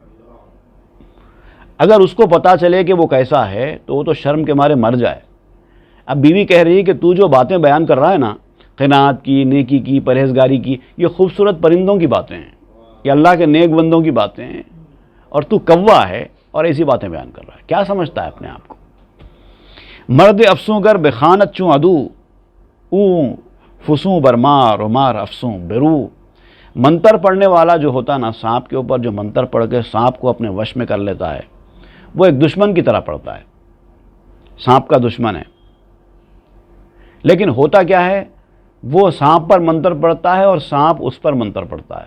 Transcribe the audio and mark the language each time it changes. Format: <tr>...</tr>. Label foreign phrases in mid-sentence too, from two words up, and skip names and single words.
<ur>اگر اس کو پتا چلے کہ وہ کیسا ہے تو وہ تو شرم کے مارے مر جائے۔ اب بیوی کہہ رہی ہے کہ تو جو باتیں بیان کر رہا ہے نا، قناعت کی، نیکی کی، پرہیزگاری کی، یہ خوبصورت پرندوں کی باتیں ہیں، یہ اللہ کے نیک بندوں کی باتیں ہیں، اور تو کوا ہے اور ایسی باتیں بیان کر رہا ہے، کیا سمجھتا ہے اپنے آپ کو؟</ur> <fa>مرد افسوں گر بخانت چوں عدو، اون فسوں برمار و مار افسوں برو۔</fa> <ur>منتر پڑھنے والا جو ہوتا نا، سانپ کے اوپر جو منتر پڑھ کے سانپ کو اپنے وش میں کر لیتا ہے، وہ ایک دشمن کی طرح پڑھتا ہے، سانپ کا دشمن ہے۔ لیکن ہوتا کیا ہے، وہ سانپ پر منتر پڑھتا ہے اور سانپ اس پر منتر پڑھتا ہے۔</ur>